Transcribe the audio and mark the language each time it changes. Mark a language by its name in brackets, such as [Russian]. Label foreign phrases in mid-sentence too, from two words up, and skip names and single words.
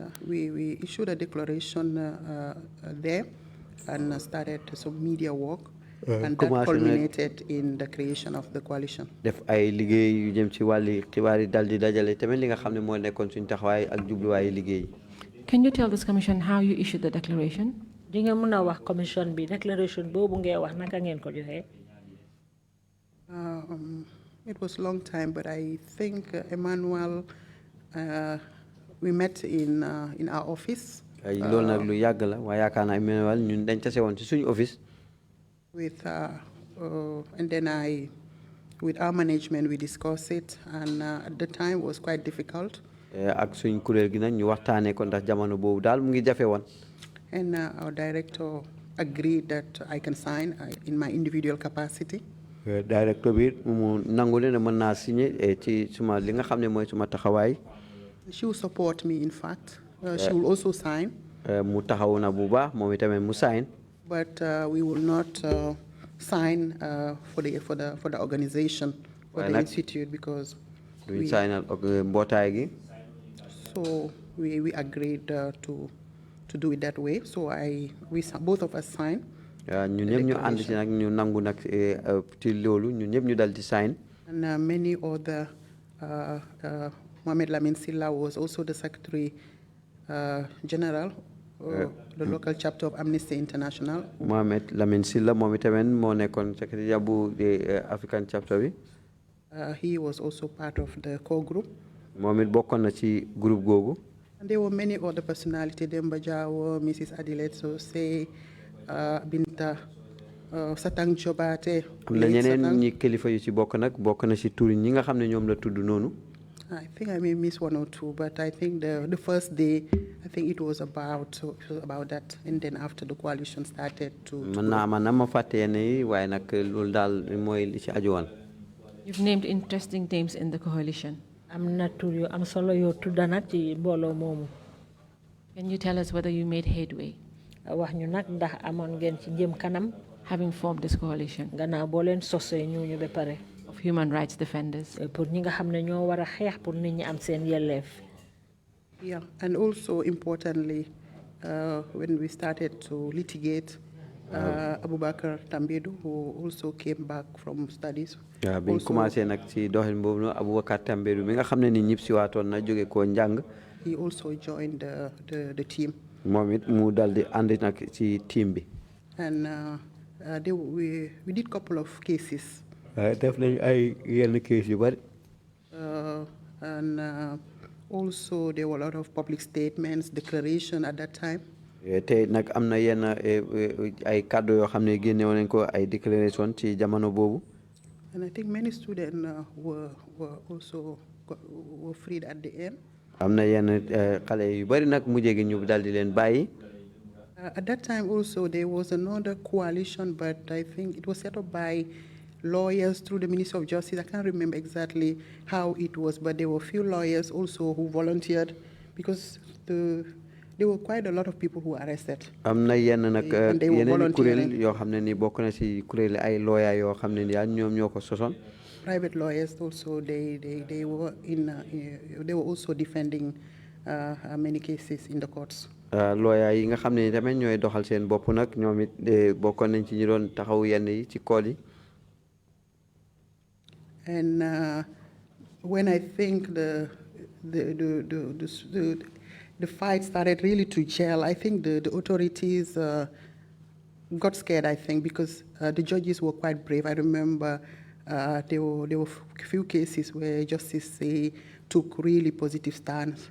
[English] We issued a declaration there and started some media work. And that culminated in the creation of the coalition. [Wolof] def ay liggéey yu jëm ci wàlli xibaar yi dal di dajale tamit li nga xam ne moo nekkoon suñu taxawaay ak jubluwaayu liggéey. [English] Can you tell this commission how you issued the declaration? [Wolof] di nga mun a wax commission bi declaration boobu ngay wax naka ngeen ko joxee. [English] It was a long time, but I think Emmanuel, we met in our office. [Wolof] loolu nag lu yàgg la waaye yaakaar naa Emmanuel ñun dañ tase woon ci suñu office. [English] With and then with our management, we discussed it, and at the time it was quite difficult. [Wolof] ak suñ kuréel gi nag ñu waxtaanee ko ndax jamono boobu daal mu ngi jafe woon. [English] And our director agreed that I can sign in my individual capacity. [Wolof] Director bi mu nangu ne mën naa signé ci suma li nga xam ne mooy suma taxawaay. [English] She will support me, in fact. She will also sign. [Wolof] mu taxaw na bu baax moom itamit mu sign. [English] But we will not sign for the organization, for the institute, because we sign [Wolof] mbootaay gi. [English] So we agreed to do it that way. So both of us signed. [Wolof] ñun ñëpp ñu ànd ci nag ñu nangu nag ci loolu ñun ñëpp ñu dal di sign. [English] And many other, Mohamed Lamin Silla was also the Secretary General. The local chapter of Amnesty International. [Wolof] Mohamed Lamin Silla moom itamit moo nekkoon secrétaire bu [English] African chapter [Wolof] bi. [English] He was also part of the core group. [Wolof] moom it bokkoon na ci groupe googu. [English] And there were many other personalities, Demba Jawo, Mrs. Adelaide Sose, Binta, Satang Jobate. [Wolof] am na ñeneen ñi kilifa yu ci bokk nag bokk na ci tur ñi nga xam ne ñoom la tudd noonu. [English] I think I may miss one or two, but I think the first day, I think it was about that, and then after the coalition started to. [Wolof] man naa ma fàtte yenn yi waaye nag loolu daal mooy li ci aju woon. [English] You've named interesting names in the coalition. [Wolof] am solo yo tudda nak ci mbolo moomu. [English] Can you tell us whether you made headway? [Wolof] wax ñu nak ndax amoon ngeen ci jëm kanam. [English] Having formed this coalition. [Wolof] gannaaw boo leen sosee ñu ba pare. [English] Of human rights defenders. [Wolof] pour ñi nga xam ne ñoo war a xeex pour nit ñi am seen yelleef. [English] Yeah, and also importantly, when we started to litigate, Abubakar Tambedu, who also came back from studies. [Wolof] waaw bi ñu commencé nag ci doxalin boobu noonu Abubakar Tambedu mi nga xam ne ni ñëpp si waatoon na jóge koo njàng. [English] He also joined the team. [Wolof] moom it mu dal di ànd nag ci team bi. [English] And we did couple of cases. [Wolof] def nañ ay yenn case yu bari. [English] And also there were a lot of public statements, declaration at that time. [Wolof] te nag am na yenn ay kàddu yoo xam ne génne woon nañ ko ay déclaration ci jamono boobu. [English] And I think many students were freed at the end. [Wolof] am na yenn xale yu bari nag mujjee gi ñu dal di leen bàyyi. [English] At that time also there was another coalition, but I think it was set up by lawyers through the Ministry of Justice. I can't remember exactly how it was, but there were a few lawyers also who volunteered because there were quite a lot of people who were arrested. [Wolof] am na yenn nag yeneen kuréel yoo xam ne ni bokk na ci kuréel ay lawyer yoo xam ne ni daal ñoom ñoo ko sosoon. [English] Private lawyers also they were also defending many cases in the courts. [Wolof] lawyer yi nga xam ne ni tamit ñooy doxal seen bopp nag ñoom it bokkoon nañ ci ñu doon taxaw yenn yi ci kool yi. [English] And when I think the fight started really to gel, I think the authorities got scared, I think, because the judges were quite brave. I remember there were a few cases where justice took really positive stance.